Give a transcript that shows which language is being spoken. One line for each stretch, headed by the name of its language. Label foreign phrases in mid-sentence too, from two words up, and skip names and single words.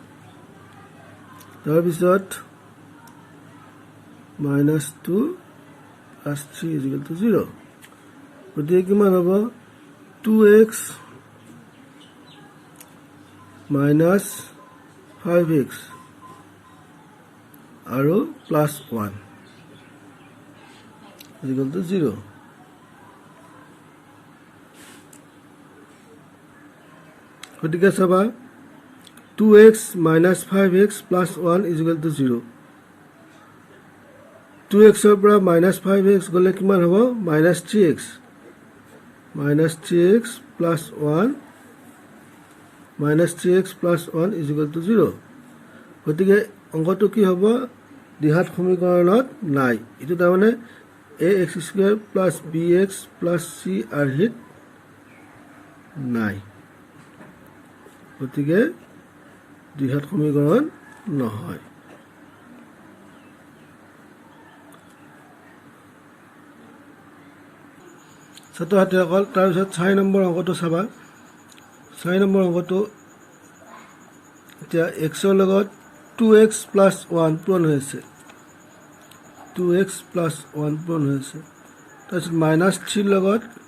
Assamese: তাৰপিছত
English: minus 2 plus 3 is equal to 0
Assamese: গতিকে কিমান হ'ব 2x মাইনাছ 5x আৰু
English: plus 1 is equal to 0
Assamese: গতিকে চাবা
English: 2x minus 5x plus 1 is equal to 0.
Assamese: 2x পৰা minus 5x গ'লে কিমান হ'ব minus 3x.
English: Minus 3x plus 1 minus 3x plus 1 is equal to 0.
Assamese: গতিকে অংকটো কি হ'ব দ্বিঘাত সমীকৰণত নাই এটো তাৰমানে
English: ax square plus bx plus c
Assamese: আৰহিত নাই গতিকে দ্বিঘাত সমীকৰণ নহয় ছাত্ৰছাত্ৰীসকল তাৰপিছত 6 নম্বৰ অংকটো চাবা 6 নম্বৰ অংকটো এতিয়া x ৰ লগত 2x plus 1 পূৰণ হৈছে 2x plus 1 পূৰণ হৈছে তাৰপিছত minus 3 লগত